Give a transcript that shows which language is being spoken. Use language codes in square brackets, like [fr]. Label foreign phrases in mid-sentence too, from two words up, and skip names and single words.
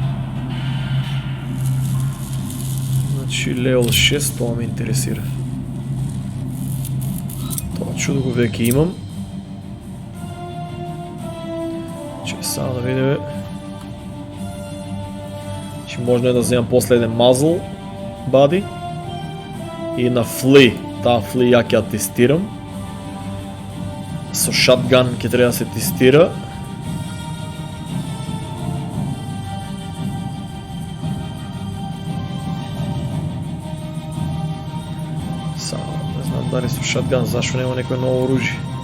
[bg] Значи левел 6, това ме интересира. [mk] Това чудо го веќе имам. [bg] Че само да видим. Че можно е да вземам после еден мазл бади. [mk] И на фли. Таа фли ја ќе ја тестирам. Со шатган ќе треба да се тестира. Само не знам дали со шатган, зашто нема некој ново оружје.